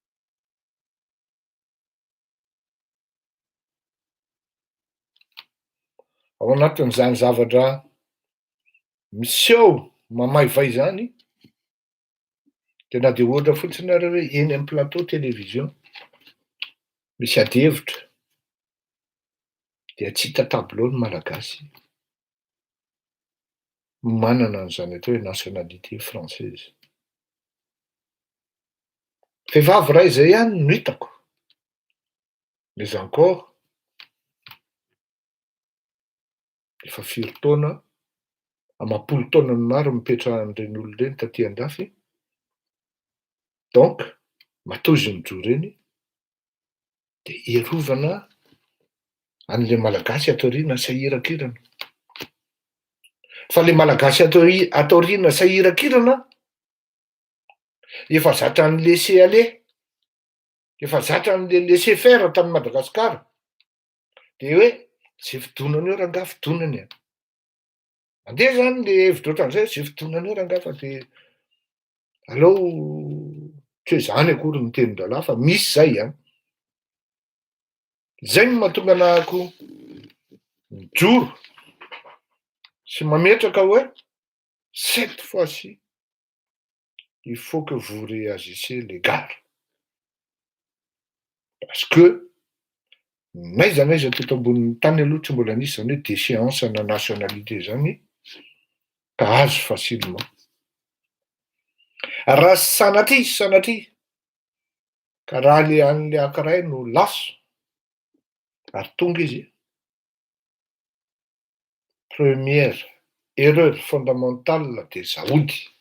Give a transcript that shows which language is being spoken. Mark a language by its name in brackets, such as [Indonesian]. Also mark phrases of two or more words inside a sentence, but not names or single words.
[Malagasy] ao anatin'izany zavatra miseho mamaivay zany dia na dia ohatra fotsiny ary hoe eny amin'ny [French] plateau télévision [Malagasy] misy ady hevitra dia tsy hita tableau ny malagasy manana an'izany atao hoe [French] nationalité française. [Malagasy] Vehivavy iray izay ihany no hitako, [French] mais encore [Malagasy] efa 4 taona, 10 taona ny maro mipetrahan'ireny olona ireny taty andafy, donc matoa izy mijoro eny dia iarovana an'ilay malagasy ato aoriana sahiran-kirana. Fa ilay malagasy ato aoriana sahiran-kirana efa zatra ny [French] laisser aller, [Malagasy] efa zatra ny [French] laisser faire [Malagasy] tany Madagasikara dia hoe zay fidonana eo rangaha fidonany a. Mandeha zany le hevitra ohatran'izay, zay fidonana eo rangaha fa dia aleo tsy hoe zany akory ny tenin-drahalahy fa misy zay a. Zay no mahatonga anahako mijoro sy mametraka hoe [French] cette fois-ci il faut que vous réagissez les gars, parce que [Malagasy] n'aiza n'aiza teto ambonin'ny tany aloha tsy mbola nisy zany hoe déchéance na nationalité zany ka azo facilement. Raha sanatria ka raha le an'le ankiray no laso ary tonga izy, [French] première erreur fondamentale [Malagasy] dia zaody.